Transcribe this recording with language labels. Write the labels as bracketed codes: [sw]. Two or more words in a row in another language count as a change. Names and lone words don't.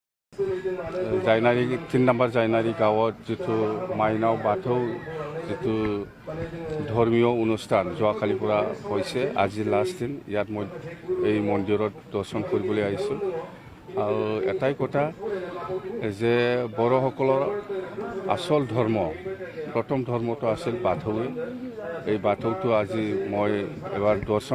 [brx] जायनारि 3 नम्बर जायनारि गाँव जितु माइनाव बाथौ जितु धर्मीय अनुष्ठान [as] যোৱাকালি পৰা হৈছে আজি লাষ্ট দিন ইয়াত মই এই মন্দিৰত দৰ্শন কৰিবলৈ আহিছোঁ আৰু এটাই কথা যে বড়সকলৰ আসল ধৰ্ম প্ৰথম ধৰ্মটো আছিল বাথৌৱে এই বাথৌটো আজি মই এবাৰ দৰ্শন